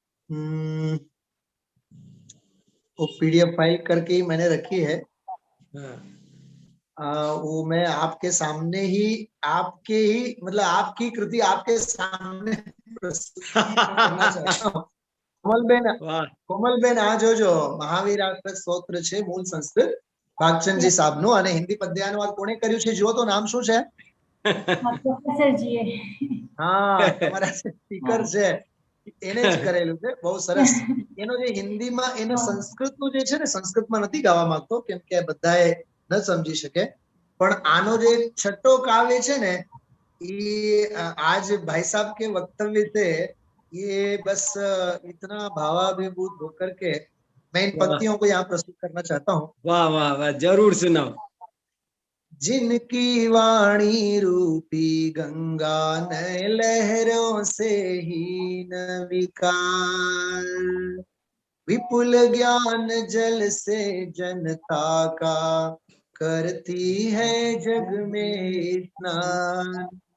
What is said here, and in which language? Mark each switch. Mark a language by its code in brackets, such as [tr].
[hi] हम्म, वो PDF file करके ही मैंने रखी है। हाँ वो मैं आपके सामने ही, आपके ही मतलब आपकी कृति आपके सामने प्रस्तुत करना चाहता हूँ। कोमलबेन, वाह। [gu] કોમલબેન આ જોજો મહાવીર આશ્રય સ્તોત્ર છે મૂળ સંસ્કૃત ભાગચંદજી સાહેબનું, અને હિન્દી પદ્યાનુવાદ કોણે કર્યું છે જુઓ તો નામ શું છે? પ્રોફેસર જીએ. હા, તમારા સ્પીકર છે એને જ કરેલું છે, બહુ સરસ. એનો જે હિન્દીમાં એનો સંસ્કૃતનું જે છે ને, સંસ્કૃતમાં નથી ગાવા માંગતો કેમ કે બધાએ ન સમજી શકે, પણ આનો જે છઠ્ઠો કાવ્ય છે ને [hi] ये आज भाई साहब के वक्तव्य से ये बस इतना भावाभिभूत होकर के मैं इन वाह पंक्तियों को यहाँ प्रस्तुत करना चाहता हूँ। वाह वाह वाह, जरूर सुनाओ। जिनकी वाणी रूपी गंगा नए लहरों से ही न विकार, विपुल ज्ञान जल से जनता का करती है जग में स्नान।